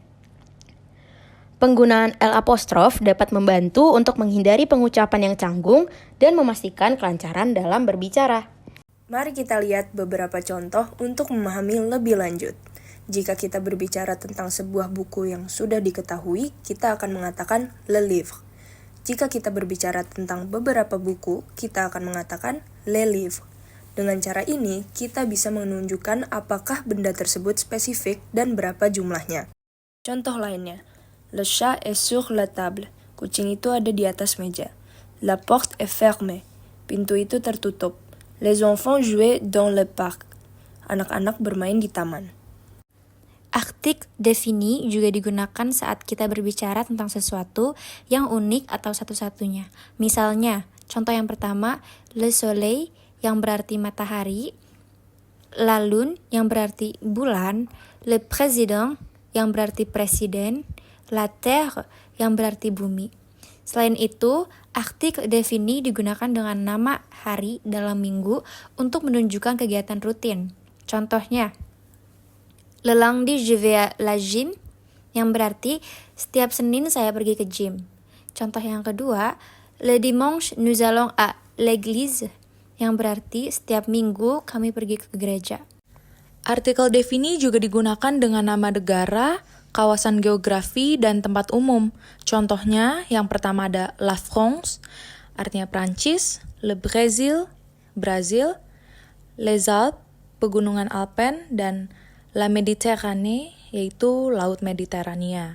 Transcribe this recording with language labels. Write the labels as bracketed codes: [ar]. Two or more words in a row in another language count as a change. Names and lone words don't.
[id] Penggunaan L apostrof dapat membantu untuk menghindari pengucapan yang canggung dan memastikan kelancaran dalam berbicara. Mari kita lihat beberapa contoh untuk memahami lebih lanjut. Jika kita berbicara tentang sebuah buku yang sudah diketahui, kita akan mengatakan [fr] le livre. [id] Jika kita berbicara tentang beberapa buku, kita akan mengatakan [fr] les livres. [id] Dengan cara ini, kita bisa menunjukkan apakah benda tersebut spesifik dan berapa jumlahnya. Contoh lainnya, [fr] le chat est sur la table. [id] Kucing itu ada di atas meja. [fr] La porte est fermée. [id] Pintu itu tertutup. [fr] Les enfants jouaient dans le parc. [id] Anak-anak bermain di taman. Artikel défini juga digunakan saat kita berbicara tentang sesuatu yang unik atau satu-satunya. Misalnya, contoh yang pertama, [fr] le soleil [id] yang berarti matahari, [fr] la lune [id] yang berarti bulan, [fr] le président [id] yang berarti presiden, [fr] la terre [id] yang berarti bumi. Selain itu, artikel défini digunakan dengan nama hari dalam minggu untuk menunjukkan kegiatan rutin. Contohnya, [fr] le lundi je vais à la gym [id] yang berarti setiap Senin saya pergi ke gym. Contoh yang kedua, [fr] le dimanche nous allons à l'église [id] yang berarti setiap minggu kami pergi ke gereja. Artikel défini juga digunakan dengan nama negara, kawasan geografi, dan tempat umum. Contohnya, yang pertama ada [fr] la France, [id] artinya Prancis, [fr] le Brésil, [id] Brazil, [fr] les Alpes, [id] pegunungan Alpen, dan [fr] la Méditerranée, [id] yaitu Laut Mediterania.